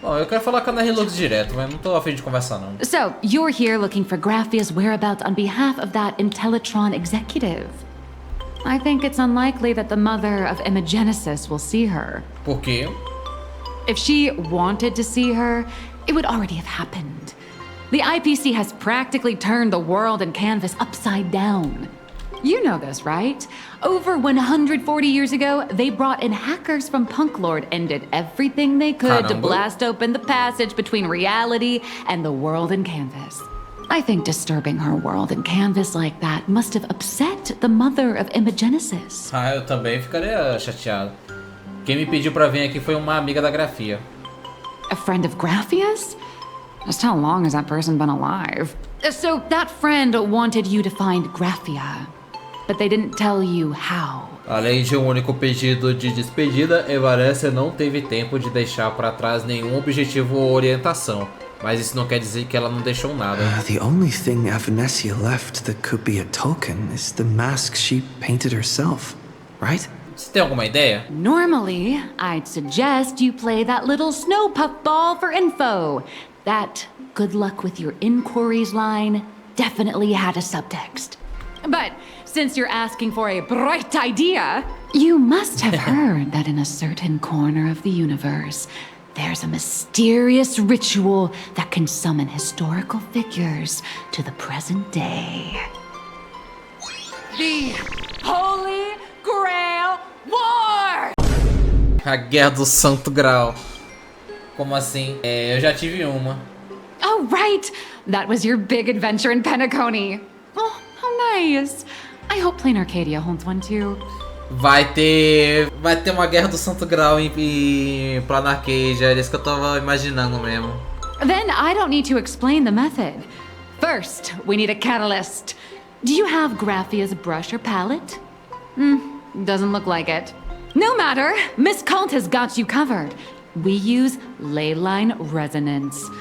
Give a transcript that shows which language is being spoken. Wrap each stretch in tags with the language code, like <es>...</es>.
<pt>Bom, eu quero falar com a Ana Hilux direto, mas não tô afim de conversar não.</pt> <en>So, you're here looking for Graphia's whereabouts on behalf of that Intellitron executive. I think it's unlikely that the mother of Imagenesis will see her.</en> <pt>Por quê?</pt> <en>If she wanted to see her, it would already have happened. The IPC has practically turned the world and canvas upside down. You know this, right? Over 140 years ago, they brought in hackers from Punklord and did everything they could to blast open the passage between reality and the world in canvas. I think disturbing her world in canvas like that must have upset the mother of Imagenesis.</en> <pt>Ah, eu também ficaria chateado. Quem me pediu pra vir aqui foi uma amiga da Grafia.</pt> <en>A friend of Graphia's? Just how long has that person been alive? So that friend wanted you to find Graphia, but they didn't tell you how.</en> <pt>Além de um único pedido de despedida, Evanescence não teve tempo de deixar para trás nenhum objetivo ou orientação. Mas isso não quer dizer que ela não deixou nada.</pt> <en>The only thing Avanessia left that could be a token is the mask she painted herself, right?</en> <pt>Você tem alguma ideia?</pt> <en>Normally, I'd suggest you play that little snow puffball for info. That good luck with your inquiries line definitely had a subtext. But since you're asking for a bright idea, you must have heard that in a certain corner of the universe, there's a mysterious ritual that can summon historical figures to the present day. The Holy Grail War!</en> <pt>A Guerra do Santo Graal. Como assim? Eu já tive uma.</pt> <en>Oh, right! That was your big adventure in Penacony. Oh, how nice. I hope Planarcadia holds one too.</en> <pt>Vai ter uma Guerra do Santo Graal em Planarcadia, é isso que eu tava imaginando mesmo.</pt> <en>Then I don't need to explain the method. First, we need a catalyst. Do you have Graphia's brush or palette? Doesn't look like it. No matter, Miss Cult has got you covered. We use leyline resonance.</en>